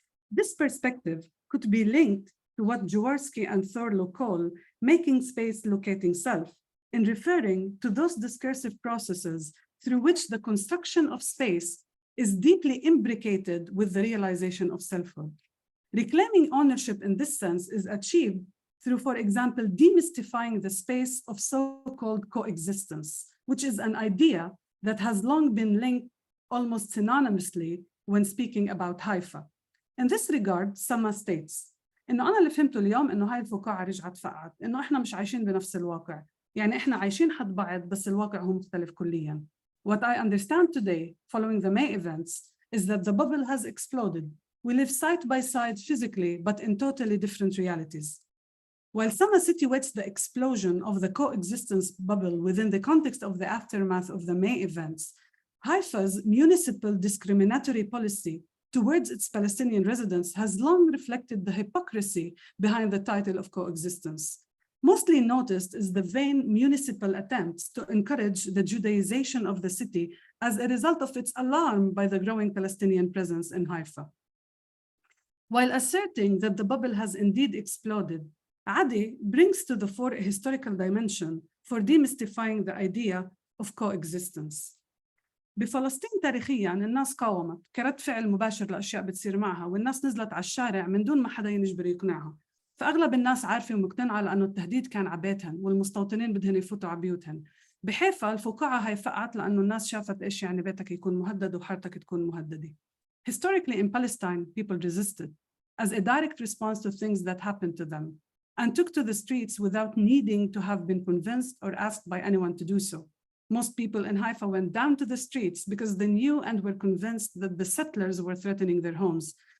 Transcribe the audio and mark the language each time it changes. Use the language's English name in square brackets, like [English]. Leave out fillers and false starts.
[English] This perspective could be linked to what Jaworski and Thorlo call making space locating self, in referring to those discursive processes through which the construction of space is deeply imbricated with the realization of selfhood. Reclaiming ownership in this sense is achieved through, for example, demystifying the space of so-called coexistence, which is an idea that has long been linked almost synonymously when speaking about Haifa. In this regard, Sama states, [Arabic] إنه أنا اللي فهمته اليوم إنه هاي الفقاعة رجعت فقعت، إنه إحنا مش عايشين بنفس الواقع، يعني إحنا عايشين حد بعض بس الواقع هو مختلف كلياً. [English] What I understand today, following the May events, is that the bubble has exploded. We live side by side physically, but in totally different realities. While Sama situates the explosion of the coexistence bubble within the context of the aftermath of the May events, Haifa's municipal discriminatory policy towards its Palestinian residents has long reflected the hypocrisy behind the title of coexistence. Mostly noticed is the vain municipal attempts to encourage the Judaization of the city as a result of its alarm by the growing Palestinian presence in Haifa. While asserting that the bubble has indeed exploded, Adi brings to the fore a historical dimension for demystifying the idea of coexistence. [Arabic] بفلسطين تاريخياً الناس قاومت كرد فعل مباشر لأشياء بتصير معها، والناس نزلت على الشارع من دون ما حدا يجبر يقنعها. فأغلب الناس عارفة ومقتنعة لأنه التهديد كان عبيتهن والمستوطنين بدهن يفوتوا على بيوتهن. بحيفا الفقاعة هاي فقعت لأنه الناس شافت إيش يعني بيتك يكون مهدد وحارتك تكون مهددة. [English] Historically in Palestine, people resisted as a direct response to things that happened to them and took to the streets without needing to have been convinced or asked by anyone to do so. Most people in Haifa went down to the streets because they knew and were convinced that the settlers were threatening their homes.